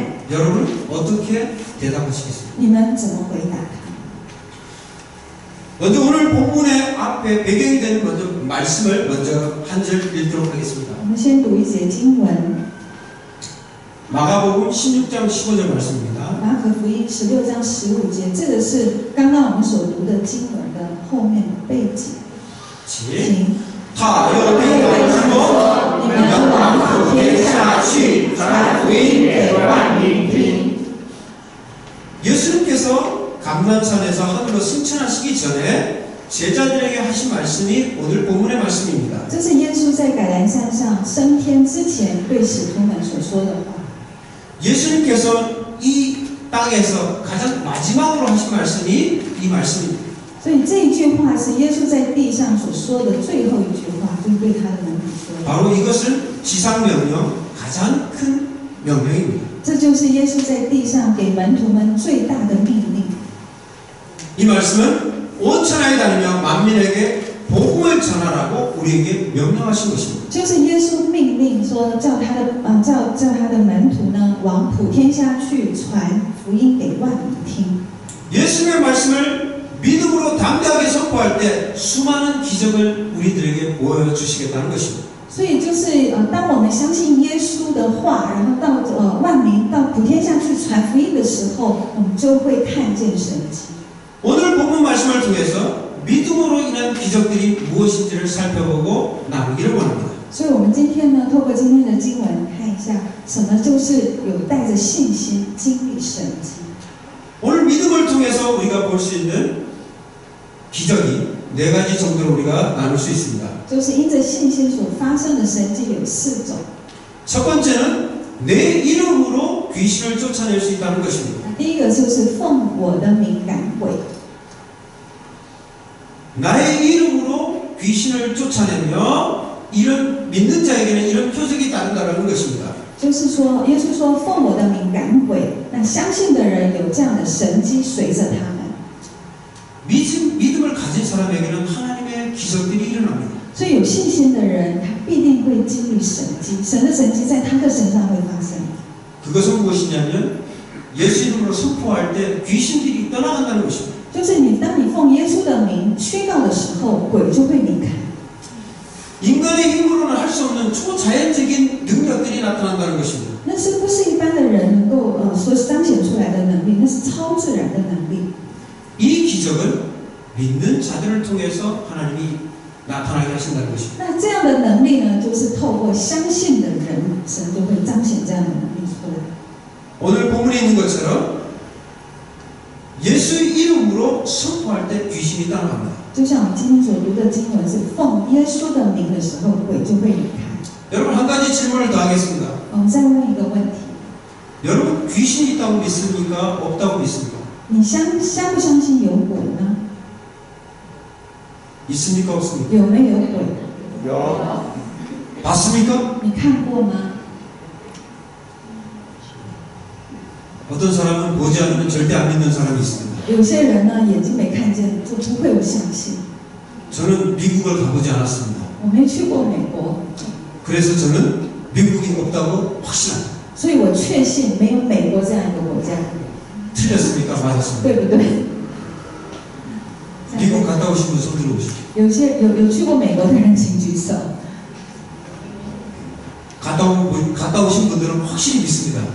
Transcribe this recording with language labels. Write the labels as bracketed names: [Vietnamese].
[Korean] 여러분 어떻게 대답하시겠습니까? [Chinese] 你们怎么回答他？ [Korean] 먼저 오늘 본문의 앞에 배경이 되는 말씀을 먼저 한 절 읽도록 하겠습니다. [Chinese] 我们先读一节经文， [Korean] 마가복음 16장 15절 말씀입니다. [Chinese] 马可福音16章15节，这个是刚刚我们所读的经文的后面的背景。请 [Korean] 다 여호와의 말씀으로 [Chinese] 你们往普天下去，传福音给万民听。 [Korean] 예수님께서 감람산에서 하늘로 승천하시기 전에 제자들에게 하신 말씀이 오늘 본문의 말씀입니다. [Chinese] 这是耶稣在橄榄山上升天之前对使徒们所说的话。 [Korean] 예수님께서 이 땅에서 가장 마지막으로 하신 말씀이 이 말씀입니다. [Chinese] 所以这一句话是耶稣在地上所说的最后一句话，就是对他的门徒说的。 [Korean] 바로 이것은 지상명령 가장 큰 명령입니다. [Chinese] 这就是耶稣在地上给门徒们最大的命令。 [Korean] 이 말씀은 온 천하에 다니며 만민에게 복음을 전하라고 우리에게 명령하신 것입니다. [Chinese] 就是耶稣命令说，叫他的门徒呢，往普天下去传福音给万民听。 [Korean] 예수님의 말씀을 믿음으로 담대하게 선포할 때 수많은 기적을 우리들에게 보여주시겠다는 것입니다. [Chinese] 所以就是当我们相信耶稣的话，然后到万民到普天下去传福音的时候，我们就会看见神迹。 [Korean] 오늘 본문 말씀을 통해서 믿음으로 인한 기적들이 무엇인지를 살펴보고 나누기를 원합니다. [Chinese] 所以我们今天呢，透过今天的经文看一下，什么就是有带着信心经历神迹。 [Korean] 오늘 믿음을 통해서 우리가 볼 수 있는 기적이 네 가지 정도로 우리가 나눌 수 있습니다. [Chinese] 就是因着信心所发生的神迹有4种。 [Korean] 첫 번째는 내 이름으로 귀신을 쫓아낼 수 있다는 것입니다. [Chinese] 第一个就是奉我的名赶鬼， [Korean] 나의 이름으로 귀신을 쫓아내며 이런 믿는 자에게는 이런 표적이 따른다는 것입니다. [Chinese] 就是说，耶稣说奉我的名赶鬼，那相信的人有这样的神迹随着他们。 [Korean] 믿음을 가진 사람에게는 하나님의 기적들이 일어납니다. [Chinese] 所以有信心的人，他必定会经历神迹，神的神迹在他的身上会发生。 [Korean] 그것은 무엇이냐면 예수 이름으로 선포할 때 귀신들이 떠나간다는 것입니다. [Chinese] 就是当你奉耶稣的名宣告的时候，鬼就会离开。 [Korean] 인간의 힘으로는 할 수 없는 초자연적인 능력들이 나타난다는 것입니다. [Chinese] 那是不是一般的人能够所彰显出来的能力？那是超自然的能力。 [Korean] 이 기적은 믿는 자들을 통해서 하나님이 나타나게 하신다는 것입니다. [Chinese] 那这样的能力呢，就是透过相信的人，神就会彰显这样的能力出来。 [Korean] 오늘 본문에 있는 것처럼 예수 이름으로 선포할 때 귀신이 떠나갑니다. [Chinese] 就像我们今天所读的经文是奉耶稣的名的时候，鬼就会离开。 [Korean] 여러분 한 가지 질문을 더 하겠습니다. [Chinese] 我们再问一个问题： [Korean] 여러분 귀신이 있다고 믿습니까? 없다고 믿습니까? [Chinese] 你相不相信有鬼呢？ [Korean] 있습니까? 없습니까? [Chinese] 有没有鬼？ [Korean] 봤습니까? [Chinese] 你看过吗？ [Korean] 어떤 사람은 보지 않으면 절대 안 믿는 사람이 있습니다. [Chinese] 有些人呢，眼睛没看见，就不会有相信。 [Korean] 저는 미국을 가보지 않았습니다. [Chinese] 我没去过美国， [Korean] 그래서 저는 미국이 없다고 확신합니다. [Chinese] 所以我确信没有美国这样一个国家， [Korean] 틀렸습니까? 맞았습니다. [Chinese] 对不对？ [Korean] 미국 갔다 오신 분 손 들어보십시오. [Chinese] 有去过美国的人请举手。 [Korean] 갔다 오신 분들은 확실히 믿습니다.